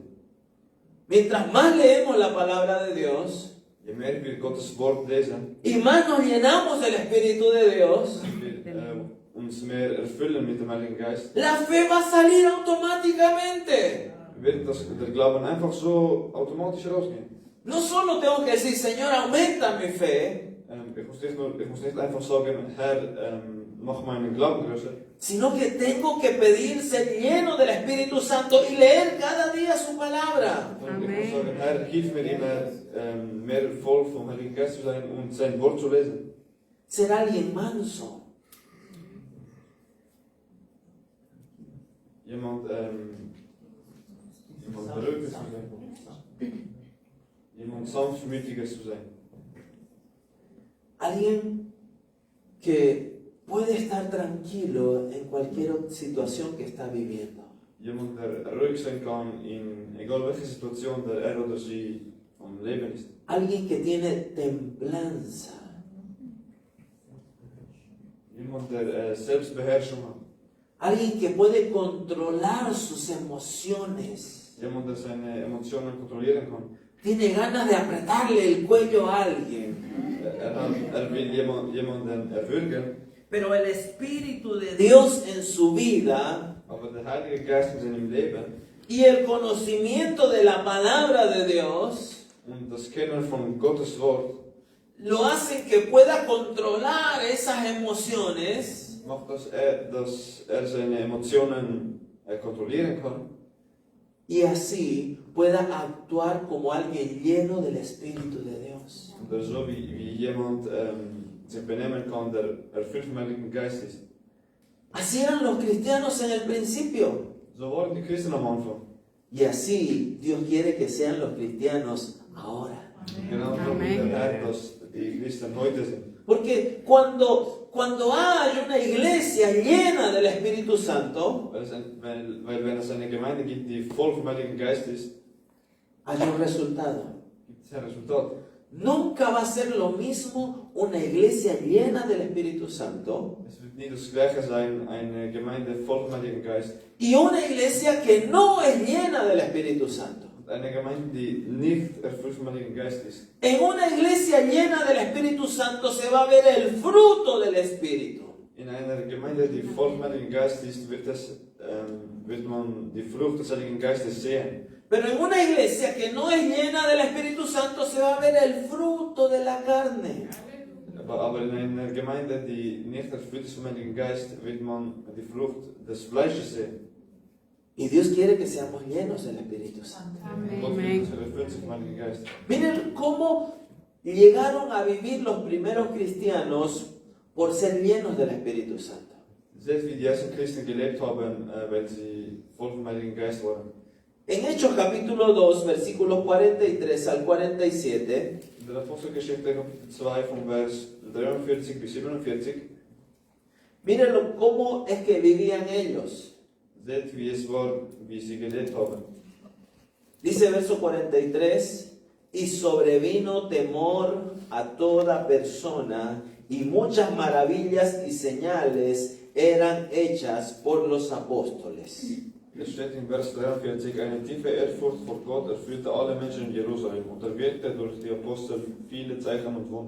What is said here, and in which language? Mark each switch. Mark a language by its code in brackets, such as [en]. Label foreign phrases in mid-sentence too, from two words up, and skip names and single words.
[es] Mientras más leemos la palabra de Dios, [de] Je mehr wir Gottes Wort lesen, [es] y más nos llenamos del Espíritu de Dios, [de] wir uns mehr erfüllen mit dem Heiligen Geist, [es] la fe va a salir automáticamente. [de] wird der Glauben einfach so automatisch rausgehen. [es] No solo tengo que decir, Señor, aumenta mi fe, [de] Ich muss nicht einfach sagen, Herr, mach meinen Glauben größer, [es] sino que tengo que pedir ser lleno del Espíritu Santo y leer cada día su palabra. [de] sondern ich muss sagen, Herr, hilf mir immer, mehr voll vom Heiligen Geist zu sein und sein Wort zu lesen. [es] Ser alguien manso. [de] Jemand beruhigter zu sein. Jemand sanftmütiger zu sein. [es] Alguien que puede estar tranquilo en cualquier situación que está viviendo. [de] Jemand, der ruhig sein kann, in egal welche Situation er oder sie am Leben ist. [es] Alguien que tiene templanza. [de] Jemand, der Selbstbeherrschung hat. [es] Alguien que puede controlar sus emociones. [de] Jemand, der seine Emotionen kontrollieren kann. [es] Tiene ganas de apretarle el cuello a alguien. [de] Will jemanden erwürgen, [es] Pero el Espíritu de Dios en su vida [de] aber der Heilige Geist in seinem Leben [es] y el conocimiento de la palabra de Dios [de] und das Kennen von Gottes Wort [es] lo hacen que pueda controlar esas emociones [de] macht, dass er seine Emotionen kontrollieren kann [es] y así pueda actuar como alguien lleno del Espíritu de Dios. [de] und so wie jemand sich benehmen kann, der erfüllt vom Heiligen Geist ist. [es] Así eran los cristianos en el principio. [de] So waren die Christen am Anfang. [es] Y así Dios quiere que sean los cristianos ahora. [de] Genau so wie der Herr, dass die Christen heute sind. [es] Porque cuando hay una iglesia llena del Espíritu Santo, [de] Weil wenn es eine Gemeinde gibt, die voll vom Heiligen Geist ist, [es] hay un resultado. [de] gibt es ein Resultat. [es] Nunca va a ser lo mismo una iglesia llena del Espíritu Santo [de] Es wird nie das Gleiche sein, eine Gemeinde voll vom Heiligen Geist [es] y una iglesia que no es llena del Espíritu Santo. [de] und eine Gemeinde, die nicht erfüllt vom Heiligen Geist ist. [es] En una iglesia llena del Espíritu Santo se va a ver el fruto del Espíritu. [de] In einer Gemeinde, die voll vom Heiligen Geist ist, wird man die Frucht des Heiligen Geistes sehen. [es] Pero en una iglesia que no es llena del Espíritu Santo se va a ver el fruto de la carne. [de] Aber in einer Gemeinde, die nicht erfüllt ist vom Heiligen Geist, wird man die Frucht des Fleisches sehen. [es] Y Dios quiere que seamos llenos del Espíritu Santo. [de] Gott will, dass erfüllt sich vom Heiligen Geist. [es] Miren cómo llegaron a vivir los primeros cristianos por ser llenos del Espíritu Santo. [de] Seht, wie die ersten Christen gelebt haben, weil sie voll vom Heiligen Geist waren. [es] En Hechos capítulo 2, versículos 43 al 47, [de] In der Apostelgeschichte Kapitel 2 vom Vers 43 bis 47 [es] Mírenlo cómo es que vivían ellos. [de] Seht, wie es war, wie sie gelebt haben. [es] Dice verso 43, y sobrevino temor a toda persona, y muchas maravillas y señales eran hechas por los apóstoles. [de] Es steht in Vers 43, eine tiefe Ehrfurcht vor Gott erfüllte alle Menschen in Jerusalem und er wirkte durch die Apostel viele Zeichen und Wunder.